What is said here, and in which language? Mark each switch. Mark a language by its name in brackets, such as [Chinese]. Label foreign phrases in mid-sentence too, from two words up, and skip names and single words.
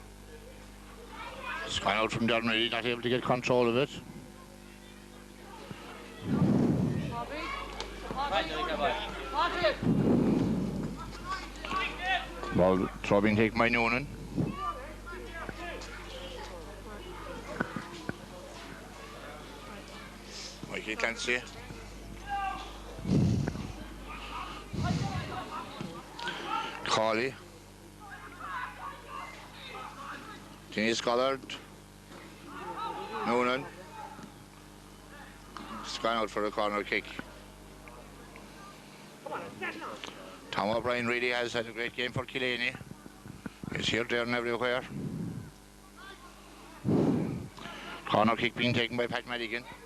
[English] It's gone out from Darren Reedy, not able to get control of it. Ball throw-in take by Noonan. Mikey Clancy. Cawley. Denise Goddard. Noonan. It's gone out for a corner kick. Tom O'Brien really has had a great game for Killeaney. He's here, there and everywhere. Corner kick being taken by Pat Madigan.